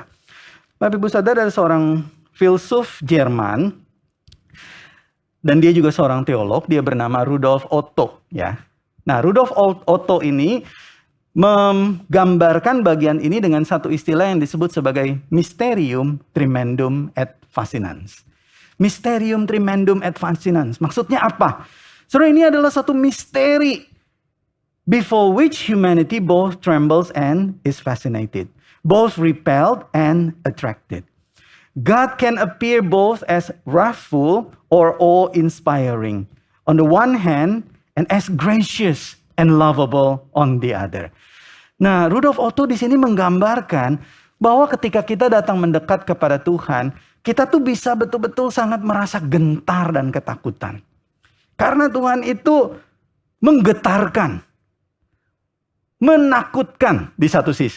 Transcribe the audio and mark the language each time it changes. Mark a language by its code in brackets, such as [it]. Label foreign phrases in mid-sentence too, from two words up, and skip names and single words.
[id] Bapak Ibu Saudara, ada seorang filsuf Jerman, dan dia juga seorang teolog, dia bernama Rudolf Otto. Ya. Nah, Rudolf Otto ini menggambarkan bagian ini dengan satu istilah yang disebut sebagai [la] mysterium tremendum et fascinans. Mysterium tremendum et fascinans. [id] Maksudnya apa? Saudara, ini adalah satu misteri [en] before which humanity both trembles and is fascinated, both repelled and attracted. God can appear both as wrathful or awe-inspiring on the one hand and as gracious and lovable on the other. [id] Nah, Rudolf Otto di sini menggambarkan bahwa ketika kita datang mendekat kepada Tuhan, kita tuh bisa betul-betul sangat merasa gentar dan ketakutan. Karena Tuhan itu menggetarkan, menakutkan di satu sisi.